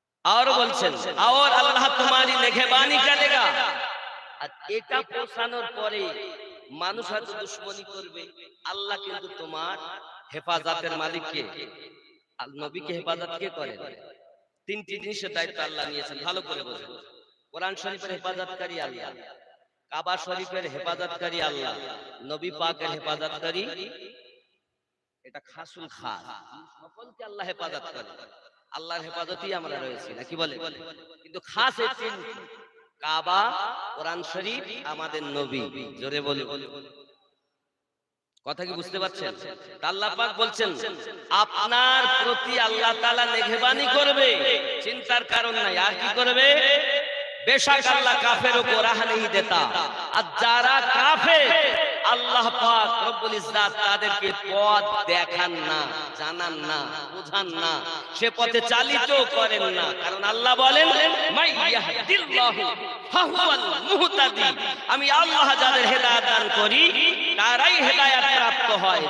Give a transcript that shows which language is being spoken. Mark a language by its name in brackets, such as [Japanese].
[Hindi] और [Bangla] বলছেন [Hindi] और अल्लाह तुम्हारी निगहबानी करेगा। [Bangla] আর এটা পৌঁছানোর পরে মানুষ হয়তো দুশমনি করবে, আল্লাহ কিন্তু তোমার হেফাজতের মালিক কে? নবীকে হেফাজত কে করেন? তিনটি জিনিসের দায়িত্ব আল্লাহ নিয়েছেন, ভালো করে বোঝেন। কোরআন শরীফের হেফাজতকারী আল্লাহ, কাবা শরীফের হেফাজতকারী আল্লাহ, নবী পাকের হেফাজতকারী এটা খাসুল খাস, সকলকে আল্লাহ হেফাজত করে। আল্লাহর হেফাজতেই আমরা রয়েছি, নাকি বলে? কিন্তু খাস এই তিন, কাবা, কোরআন শরীফ, আমাদের নবী। জোরে বলি, কথা কি বুঝতে পারছেন? আল্লাহ পাক বলছেন আপনার প্রতি আল্লাহ তাআলা নিগহবানি করবে, চিন্তার কারণ নাই। আর কি করবে? [Hindi] বেশক আল্লাহ কাফেরোं को राह नहीं देता। [Bangla] আর যারা কাফের আল্লাহ পাক রব্বুল ইজ্জাত তাদেরকে পথ দেখান না, জানান না, বুঝান না, সে পথে চালিত করেন না। কারণ আল্লাহ বলেন মাইয়াহদিল্লাহু ফাহুয়াল মুহতাদি, আমি আল্লাহ যাদের হেদায়েত দান করি তারাই হেদায়েত প্রাপ্ত হয়।